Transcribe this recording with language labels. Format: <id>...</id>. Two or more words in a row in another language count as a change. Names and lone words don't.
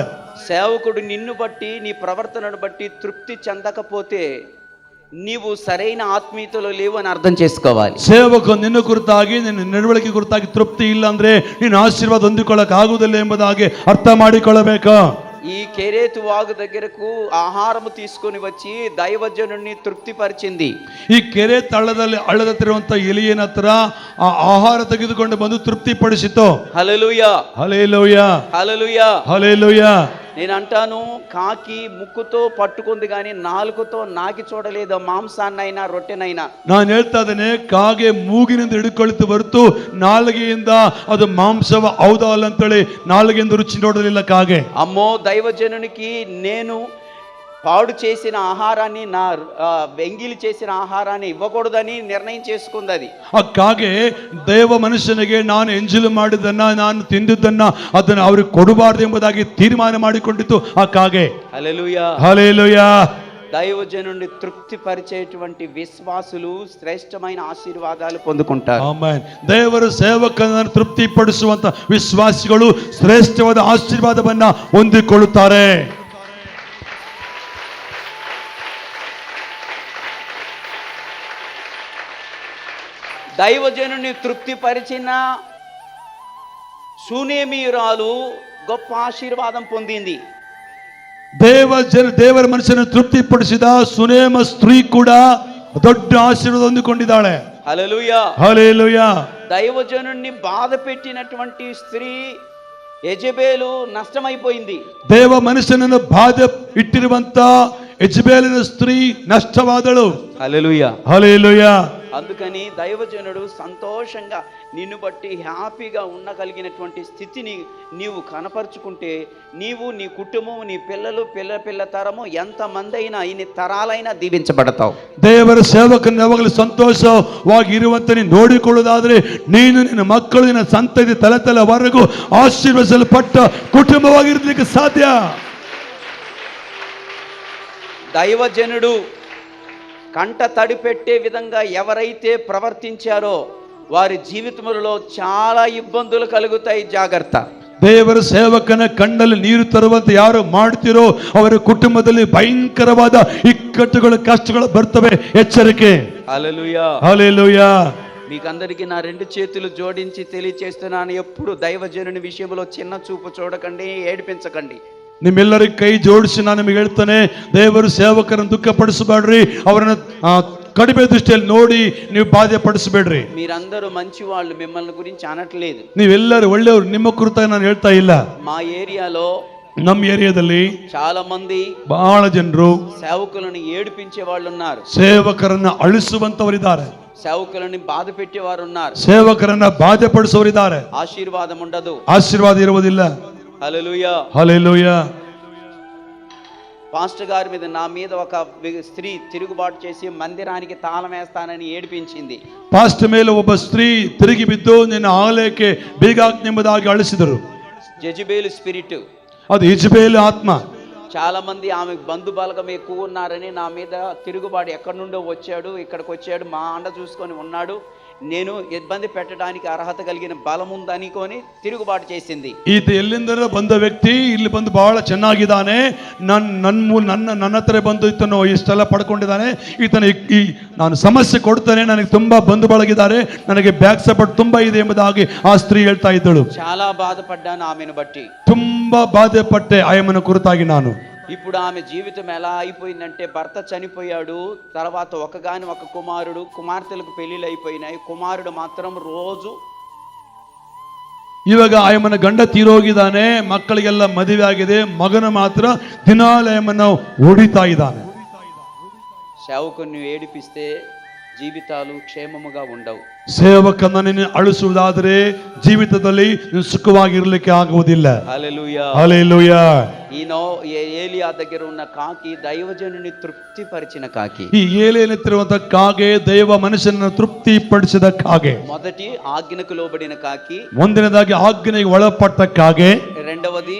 <te>సేవకుడు నిన్ను బట్టి, నీ ప్రవర్తనను బట్టి తృప్తి చెందకపోతే నీవు సరైన ఆత్మీయతలో లేవు అని అర్థం చేసుకోవాలి.</te> <kn>ಸೇವಕ ನಿನ್ನ ಕುರಿತಾಗಿ, ನಿನ್ನ ನಡವಳಿಕೆ ಕುರಿತಾಗಿ ತೃಪ್ತಿ ಇಲ್ಲ ಅಂದ್ರೆ ನೀನು ಆಶೀರ್ವಾದ ಹೊಂದಿಕೊಳ್ಳಕ್ ಆಗುವುದಿಲ್ಲ ಎಂಬುದಾಗಿ ಅರ್ಥ ಮಾಡಿಕೊಳ್ಳಬೇಕು.</kn> <te>ఈ కెరేతు వాగు దగ్గరకు ఆహారము తీసుకొని వచ్చి దైవజనుడిని తృప్తిపరిచింది.</te> <kn>ಈ ಕೆರೆ ಹಳ್ಳದತ್ತಿರುವಂತ ಎಲಿಯನ ಹತ್ರ ಆ ಆಹಾರ ತೆಗೆದುಕೊಂಡು ಬಂದು ತೃಪ್ತಿಪಡಿಸಿತು.</kn> <te>హల్లెలూయా. హల్లెలూయా. హల్లెలూయా. హల్లెలూయా. నేను అంటాను, కాకి ముక్కుతో పట్టుకుంది కానీ నాలుకతో నాకి చూడలేదు మాంసాన్నైనా రొట్టెనైనా.</te> <kn>ನಾನು ಹೇಳ್ತಾ ಇದ್ದೇನೆ, ಕಾಗೆ ಮೂಗಿನಿಂದ ಹಿಡ್ಕೊಳ್ತು ಹೊರತು ನಾಲಿಗೆಯಿಂದ ಅದು ಮಾಂಸವ ಹೌದಾ ಅಲ್ಲ ಅಂತೇಳಿ ನಾಲಿಗೆಯಿಂದ ರುಚಿ ನೋಡಲಿಲ್ಲ ಕಾಗೆ.</kn> <te>అమ్మో, దైవజనునికి నేను పాడు చేసిన ఆహారాన్ని, నా వెంగిలి చేసిన ఆహారాన్ని ఇవ్వకూడదని నిర్ణయం చేసుకుంది అది.</te> <kn>ಆ ಕಾಗೆ ದೇವ ಮನುಷ್ಯನಿಗೆ ನಾನು ಎಂಜಲು ಮಾಡಿದ್ದನ್ನ, ನಾನು ತಿಂದಿದ್ದನ್ನ ಅದನ್ನು ಅವ್ರಿಗೆ ಕೊಡಬಾರ್ದು ಎಂಬುದಾಗಿ ತೀರ್ಮಾನ ಮಾಡಿಕೊಂಡಿತ್ತು ಆ ಕಾಗೆ.</kn> <te>హల్లెలూయా. హల్లెలూయా. దైవజనుడిని తృప్తిపరిచేటువంటి విశ్వాసులు శ్రేష్టమైన ఆశీర్వాదాలు పొందుకుంటారు.</te> <kn>ಆಮೆನ್. ದೇವರ ಸೇವಕನನ್ನು ತೃಪ್ತಿಪಡಿಸುವಂತ ವಿಶ್ವಾಸಿಗಳು ಶ್ರೇಷ್ಠವಾದ ಆಶೀರ್ವಾದವನ್ನ ಹೊಂದಿಕೊಳ್ಳುತ್ತಾರೆ.</kn> <te>దైవజనుని తృప్తిపరిచిన శూనేమీయురాలు గొప్ప ఆశీర్వాదం పొందింది.</te> <kn>ದೇವರ ಮನುಷ್ಯನ ತೃಪ್ತಿಪಡಿಸಿದ ಸುನೇಮ ಸ್ತ್ರೀ ಕೂಡ ದೊಡ್ಡ ಆಶೀರ್ವಾದ ಹೊಂದಿಕೊಂಡಿದ್ದಾಳೆ.</kn> <te>హల్లెలూయా. హల్లెలూయా. దైవజనుడిని బాధ పెట్టినటువంటి స్త్రీ యెజబెలు నష్టమైపోయింది.</te> <kn>ದೇವ ಮನುಷ್ಯನನ್ನು ಬಾಧೆ ಇಟ್ಟಿರುವಂತ ಯೆಜಬೇಲಿನ ಸ್ತ್ರೀ ನಷ್ಟವಾದಳು.</kn> <te>హల్లెలూయా. హల్లెలూయా. అందుకని దైవజనుడు సంతోషంగా నిన్ను బట్టి హ్యాపీగా ఉండగలిగినటువంటి స్థితిని నీవు కనపరుచుకుంటే, నీవు, నీ కుటుంబం, నీ పిల్లలు, పిల్ల తరము ఎంతమంది అయినా, ఇన్ని తరాలైనా దీవించబడతావు.</te> <kn>ದೇವರ ಸೇವಕನ ಯಾವಾಗಲೂ ಸಂತೋಷವಾಗಿ ಇರುವಂತೆ ನೀನು ನೋಡಿಕೊಳ್ಳುವುದಾದ್ರೆ, ನೀನು, ನಿನ್ನ ಮಕ್ಕಳು, ನಿನ್ನ ಸಂತತಿ ತಲೆವರೆಗೂ ಆಶೀರ್ವದಿಸಲ್ಪಟ್ಟ ಕುಟುಂಬವಾಗಿರಲಿಕ್ಕೆ ಸಾಧ್ಯ.</kn> <te>దైవజనుడు కంట తడి పెట్టే విధంగా ఎవరైతే ప్రవర్తించారో వారి జీవితంలో చాలా ఇబ్బందులు కలుగుతాయి. జాగ్రత్త.</te> <kn>ದೇವರ ಸೇವಕನ ಕಣ್ಣಲ್ಲಿ ನೀರು ತರುವಂತೆ ಯಾರು ಮಾಡ್ತಿರೋ ಅವರ ಕುಟುಂಬದಲ್ಲಿ ಭಯಂಕರವಾದ ಇಕ್ಕಟ್ಟುಗಳು, ಕಷ್ಟಗಳು ಬರ್ತವೆ. ಎಚ್ಚರಿಕೆ.</kn> <te>హల్లెలూయా. హల్లెలూయా. మీకందరికీ నా రెండు చేతులు జోడించి తెలియచేస్తున్నాను, ఎప్పుడు దైవజనుని విషయంలో చిన్న చూపు చూడకండి, ఏడిపించకండి.</te> <kn>ನಿಮ್ಮೆಲ್ಲರಿಗೆ ಕೈ ಜೋಡಿಸಿ ನಾನು ನಿಮಗೆ ಹೇಳ್ತಾನೆ, ದೇವರು ಸೇವಕರನ್ನು ದುಃಖಪಡಿಸಬೇಡ್ರಿ, ಅವರನ್ನು ಕಡಿಮೆ ದೃಷ್ಟಿಯಲ್ಲಿ ನೋಡಿ ನೀವು ಬಾಧೆ ಪಡಿಸಬೇಡ್ರಿ.</kn> <te>మీరందరూ మంచి వాళ్ళు, మిమ్మల్ని గురించి అనట్లేదు.</te> <kn>ನೀವೆಲ್ಲರೂ ಒಳ್ಳೆಯವರು, ನಿಮ್ಮ ಕುರಿತಾಗಿ ನಾನು ಹೇಳ್ತಾ ಇಲ್ಲ.</kn> <te>మా ఏరియాలో,</te> <kn>ನಮ್ಮ ಏರಿಯಾದಲ್ಲಿ</kn> <te>చాలా మంది</te> <kn>ಬಹಳ ಜನರು</kn> <te>సేవకులను ఏడిపించే వాళ్ళు ఉన్నారు,</te> <kn>ಸೇವಕರನ್ನ ಅಳಿಸುವಂತವರಿದ್ದಾರೆ,</kn> <te>సేవకులని బాధ పెట్టేవారు ఉన్నారు,</te> <kn>ಸೇವಕರನ್ನ ಬಾಧೆ ಪಡಿಸುವವರಿದ್ದಾರೆ.</kn> <te>ఆశీర్వాదం ఉండదు,</te> <kn>ಆಶೀರ್ವಾದ ಇರುವುದಿಲ್ಲ.</kn> <te>హల్లెలూయా. హల్లెలూయా. పాస్టర్ గారి మీద, నా మీద ఒక స్త్రీ తిరుగుబాటు చేసి మందిరానికి తాళం వేస్తానని ఏడిపించింది.</te> <kn>ಪಾಸ್ಟರ್ ಮೇಲೆ ಒಬ್ಬ ಸ್ತ್ರೀ ತಿರುಗಿ ಬಿದ್ದು ನಿನ್ನ ಆಲಯಕ್ಕೆ ಬೀಗ ಹಾಕಿ ಎಂಬುದಾಗಿ ಅಳಿಸಿದರು.</kn> <te>జెజబెలు స్పిరిట్.</te> <kn>ಅದು ಯೆಜಬೇಲ್ ಆತ್ಮ.</kn> <te>చాలా మంది ఆమె బంధు బలగం ఎక్కువ ఉన్నారని నా మీద తిరుగుబాటు ఎక్కడి నుండో వచ్చాడు, ఇక్కడికి వచ్చాడు, మా అండ చూసుకొని ఉన్నాడు, నేను ఇబ్బంది పెట్టడానికి ಅರ್ಹತೆ కలిగిన ಬಲಂ ఉందనుకొని ತಿರುಗುబాటు చేసింది.</te> <kn>ಈತ ಎಲ್ಲಿಂದರ ಬಂದ ವ್ಯಕ್ತಿ ಇಲ್ಲಿ ಬಂದು ಬಹಳ ಚೆನ್ನಾಗಿದ್ದಾನೆ, ನನ್ನ ಹತ್ರ ಬಂದು ಈತನು ಇಷ್ಟೆಲ್ಲ ಪಡ್ಕೊಂಡಿದ್ದಾನೆ, ನಾನು ಸಮಸ್ಯೆ ಕೊಡ್ತಾನೆ, ನನಗೆ ತುಂಬಾ ಬಂಧು ಬಳಗಿದ್ದಾರೆ, ನನಗೆ</kn> <en>back support</en> <kn>ತುಂಬಾ ಇದೆ ಎಂಬುದಾಗಿ ಆ ಸ್ತ್ರೀ ಹೇಳ್ತಾ ಇದ್ದಳು.</kn> <te>చాలా బాధపడ్డాను ఆమెను బట్టి,</te> <kn>ತುಂಬಾ ಬಾಧೆ ಪಟ್ಟೆ ಆಯಮ್ಮನ ಕುರಿತಾಗಿ ನಾನು.</kn> <te>ఇప్పుడు ఆమె జీవితం ఎలా అయిపోయిందంటే, భర్త చనిపోయాడు, తర్వాత ఒకగాని ఒక కుమారుడు, కుమార్తెలకు పెళ్లిళ్ళు అయిపోయినాయి, కుమారుడు మాత్రం రోజు</te> <kn>ಇವಾಗ ಆಯಮ್ಮನ ಗಂಡ ತೀರೋಗಿದ್ದಾನೆ, ಮಕ್ಕಳಿಗೆಲ್ಲ ಮದುವೆ ಆಗಿದೆ, ಮಗನ ಮಾತ್ರ ದಿನಾಲಯಮ್ಮನ ಹೊಡಿತಾ ಇದ್ದಾನೆ.</kn> <te>సేవకుని ఏడిపిస్తే జీవితాలు క్షేమముగా ఉండవు.</te> <kn>ಸೇವಕನನ್ನು ಅಳಿಸುವುದಾದರೆ ಜೀವಿತದಲ್ಲಿ ಸುಖವಾಗಿರಲಿಕ್ಕೆ ಆಗುವುದಿಲ್ಲ.</kn> <te>హల్లెలూయా, హల్లెలూయా. ఏలియా దగ్గర ఉన్న కాకి దైవజనుని తృప్తిపరిచిన కాకి.</te> <kn>ಈ ಏಲಿಯಲ್ಲಿರುವಂತಹ ಕಾಗೆ ದೈವ ಮನುಷ್ಯನನ್ನು ತೃಪ್ತಿಪಡಿಸಿದ ಕಾಗೆ.</kn> <te>మొదటి ఆజ్ఞకు లోబడిన కాకి,</te> <kn>ಒಂದನೇದಾಗಿ ಆಜ್ಞೆಗೆ ಒಳಪಟ್ಟ ಕಾಗೆ.</kn> <te>రెండవది</te>